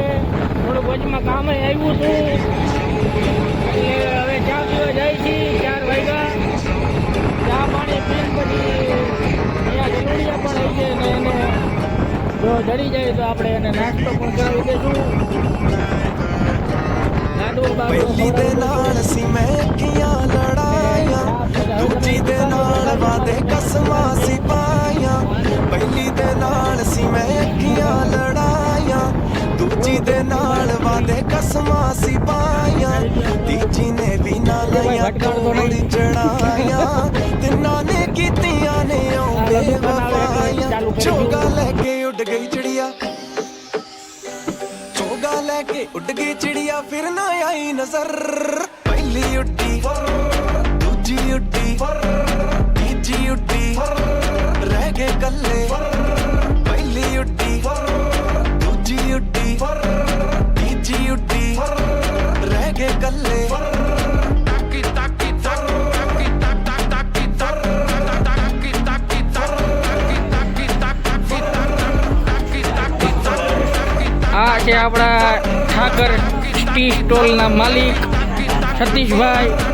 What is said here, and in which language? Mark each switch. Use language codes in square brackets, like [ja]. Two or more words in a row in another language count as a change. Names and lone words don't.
[gu] થોડુંક વચમાં કામે આવ્યું હતું એટલે હવે ચા પીવા જાય છે. 4 વાગ્યા ચા પાણી પીને પછી અહીંયા ગલુડિયા પણ આવી છે ને એને જો જડી જાય તો આપણે એને નાસ્તો પણ કરાવી દઈશું. [pa] ਪਹਿਲੀ ਦੇ ਨਾਲ ਸੀ ਮਹਿਕੀਆਂ ਲੜਾਈਆਂ, ਦੂਜੀ ਦੇ ਨਾਲ ਵਾਦੇ ਕਸਮਾਂ ਸੀ ਪਾਈਆਂ। ਪਹਿਲੀ ਦੇ ਨਾਲ ਸੀ ਮਹਿਕੀਆਂ ਲੜਾਈਆਂ, ਦੂਜੀ ਦੇ ਨਾਲ ਵਾਦੇ ਕਸਮਾਂ ਸੀ ਪਾਈਆਂ। ਤੀਜੀ ਨੇ ਵੀ ਨਾ ਲਾਈਆਂ ਕੋੜ ਚੜਾਈਆਂ, ਤਿੰਨਾਂ ਨੇ ਕੀਤੀਆਂ ਨੇ ਆਉਂਦੇ ਵਫਾਈਆਂ। ਚੋਗਾ ਲੈ ਕੇ ਉੱਡ ਗਈ ਚਿੜੀਆ, [hi] लेके उड़ गई चिड़िया फिर ना आई नजर। पहली उड़ी दूजी उड़ी तीजी उड़ी रह गए कल्ले। पहली उड़ी दूजी उड़ी तीजी उड़ी रह गए कल्ले। [gu] આ છે આપણા ઠાકર ટી સ્ટોલના માલિક સતીશભાઈ.